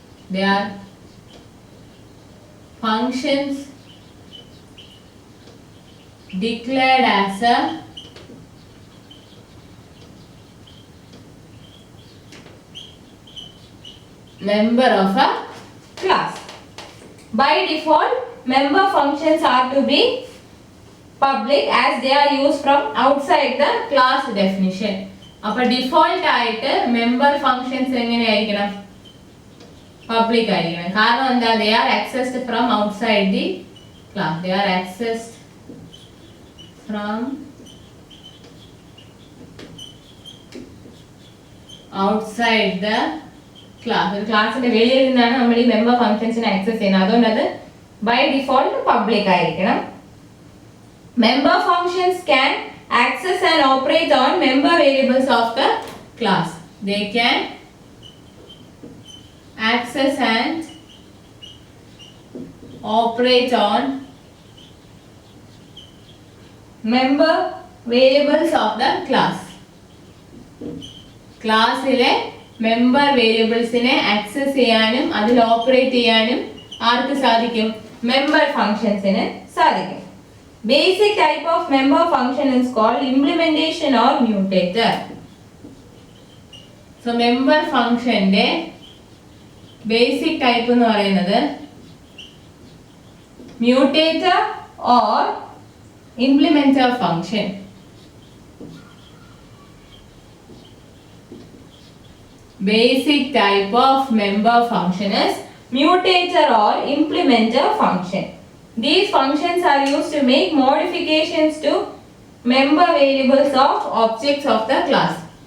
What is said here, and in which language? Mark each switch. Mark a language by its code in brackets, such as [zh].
[en] They are functions declared as a member of a class. By default, member functions are to be public as they are used from outside the class definition. [ml] അപ്പോൾ default ആയിട്ട് member functions എങ്ങനെയായിരിക്കണം? Public ആയിരിക്കണം. കാരണം എന്താ? [en] they are accessed from outside the class. They are accessed from outside the class. [ml] ഒരു ക്ലാസിന്റെ വെളിയിൽ നിന്നാണ് നമ്മൾ ഈ മെമ്പർ ഫംഗ്ഷൻസിനെ ആക്സസ് ചെയ്യുന്നത്. അതുകൊണ്ട് അത് ബൈ ഡിഫോൾട്ട് പബ്ലിക് ആയിരിക്കണം. [en] Member functions can access and operate on member variables of the class. They can access and operate on member variables of the class. [ml] ക്ലാസ്സിലെ മെമ്പർ വേരിയബിൾസിനെ ആക്സസ് ചെയ്യാനും അതിൽ ഓപ്പറേറ്റ് ചെയ്യാനും ആർക്ക് സാധിക്കും? Member ഫംഗ്ഷൻസിന് സാധിക്കും. [en] Basic type of member function is called implementation or mutator. [ml] So member ഫംഗ്ഷന്റെ basic type എന്ന് പറയുന്നത് മ്യൂട്ടേറ്റർ or ഇംപ്ലിമെന്റർ function. [en] Basic type of member function is mutator or implementer function. These functions are used to make modifications to member variables of objects of the class.